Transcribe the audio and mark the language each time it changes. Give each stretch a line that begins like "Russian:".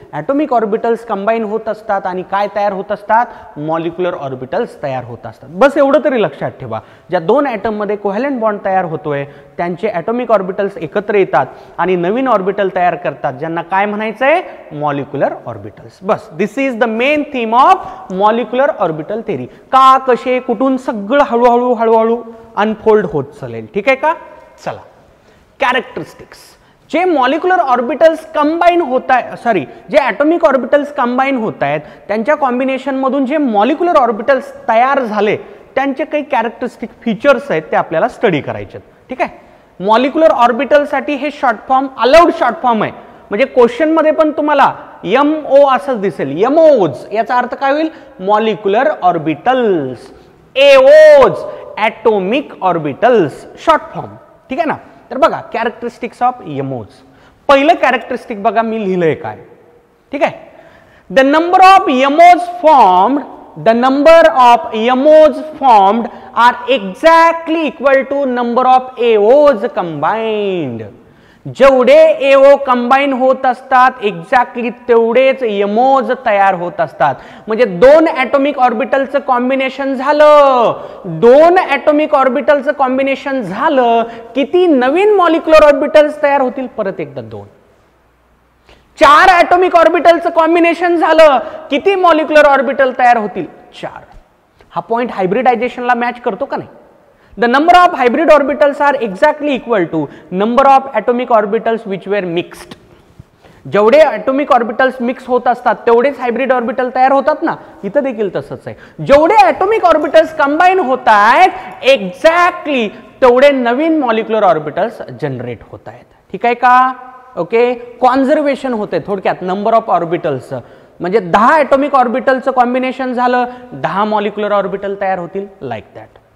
Marathi: Atomic orbitals combine होत असतात आणि काय तयार होत असतात, मॉलिक्युलर ऑर्बिटल्स तयार होत असतात. बस एवढं तरी लक्षात ठेवा, ज्या दोन ॲटम मध्ये कोव्हॅलंट बॉन्ड तयार होतोय त्यांचे ॲटॉमिक ऑर्बिटल्स एकत्र येतात आणि नवीन ऑर्बिटल तयार करतात, ज्यांना काय म्हणायचंय, molecular orbitals.
English: बस this is the main theme of molecular orbital theory.
Marathi: का, कसे, कुठून, सगळं हळूहळू अनफोल्ड होत चालेल. ठीक आहे का. चला कॅरेक्टरिस्टिक्स. जे मॉलिक्युलर ऑर्बिटल्स कंबाईन होत आहे, सॉरी जे ॲटॉमिक ऑर्बिटल्स कंबाईन होत आहेत त्यांच्या कॉम्बिनेशन मधून जे मॉलिक्युलर ऑर्बिटल्स तयार झाले त्यांचे काही कॅरेक्टरिस्टिक फीचर्स आहेत ते आपल्याला स्टडी करायचे. ठीक आहे. मॉलिक्युलर ऑर्बिटलसाठी हे short form allowed short form आहे, म्हणजे क्वेश्चन मध्ये पण तुम्हाला MO असंच दिसेल. एमओज याचा अर्थ काय होईल, molecular orbitals. AOs atomic orbitals short form. ठीक आहे ना. तर बघा कॅरेक्टरिस्टिक्स ऑफ एमओज. पहिलं कॅरेक्टरिस्टिक बघा मी लिहिलंय काय. ठीक आहे.
English: The number of MOs formed are exactly equal to number of AOs combined.
Marathi: जेवढे एओ कंबाईन होत असतात एक्झॅक्टली तेवढेच यमोज तयार होत असतात. म्हणजे दोन ॲटॉमिक ऑर्बिटलचं कॉम्बिनेशन झालं, दोन ॲटॉमिक ऑर्बिटलचं कॉम्बिनेशन झालं, किती नवीन मॉलिक्युलर ऑर्बिटल्स तयार होतील? परत एकदा दोन. चार ॲटॉमिक ऑर्बिटलचं कॉम्बिनेशन झालं, किती मॉलिक्युलर ऑर्बिटल तयार होतील? चार. हा पॉइंट हायब्रिडायझेशनला मॅच करतो का नाही?
English: The number of hybrid orbitals are exactly equal to number of atomic orbitals which were mixed.
Marathi: जेवढे atomic orbitals mix होत असतात तेवढेच हायब्रिड ऑर्बिटल तयार होतात ना, इथं देखील तसंच आहे. जेवढे atomic orbitals कंबाईन होत आहेत एक्झॅक्टली तेवढे नवीन मॉलिक्युलर ऑर्बिटल्स जनरेट होत आहेत. ठीक आहे का? ओके. कॉन्झर्वेशन होते थोडक्यात नंबर ऑफ ऑर्बिटल्स. म्हणजे 10 atomic ऑर्बिटलचं कॉम्बिनेशन झालं, 10 मॉलिक्युलर ऑर्बिटल तयार होतील.
English: Like that.